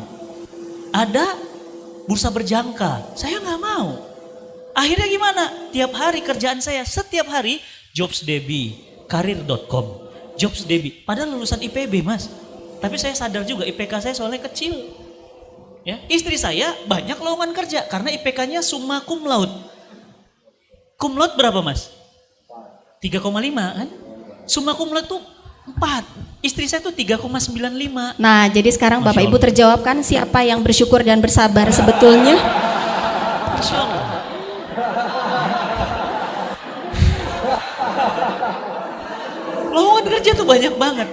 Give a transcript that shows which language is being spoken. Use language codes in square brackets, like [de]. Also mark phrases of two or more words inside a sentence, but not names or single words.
[id] Ada bursa berjangka, saya nggak mau. Akhirnya gimana? Tiap hari kerjaan saya, setiap hari JobsDB, karir.com, JobsDB. Padahal lulusan IPB Mas. Tapi saya sadar juga IPK saya soalnya kecil. Ya, istri saya banyak lowongan kerja karena IPK-nya [la] summa cum laude. Cum laude [id] berapa mas? 3,5 kan? [la] Summa cum laude [id] tuh 4. Istri saya tuh 3,95. Nah, jadi sekarang Bapak Ibu terjawabkan siapa yang bersyukur dan bersabar sebetulnya? [ar] ماشاء الله. [id] Lowongan kerja tuh banyak banget.